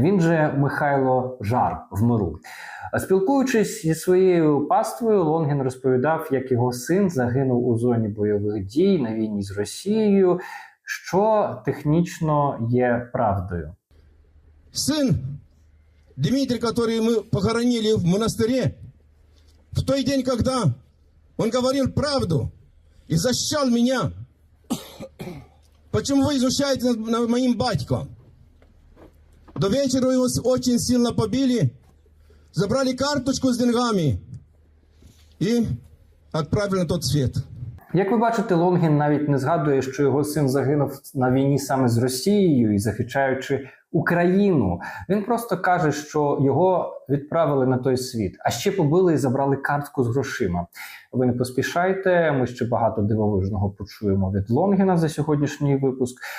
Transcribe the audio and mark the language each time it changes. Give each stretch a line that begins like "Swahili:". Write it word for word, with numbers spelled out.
Ukrainian: Він же Михайло Жар в миру. Спілкуючись зі своєю паствою, Лонгін розповідав, як його син загинув у зоні бойових дій на війні з Росією, що технічно є правдою. Син Дмитрий, який ми похоронили в монастирі, в той день, коли він говорив правду і защищав мене. Чому ви знущаєтеся над моїм батьком?
Russian: До вечера его очень сильно побили, забрали карточку с деньгами и отправили на тот свет.
Ukrainian: Як ви бачите, Лонгін навіть не згадує, що його син загинув на війні саме з Росією і захищаючи Україну. Він просто каже, що його відправили на той світ, а ще побили і забрали картку з грошима. Ви не поспішайте, ми ще багато дивовижного почуємо від Лонгіна за сьогоднішній випуск.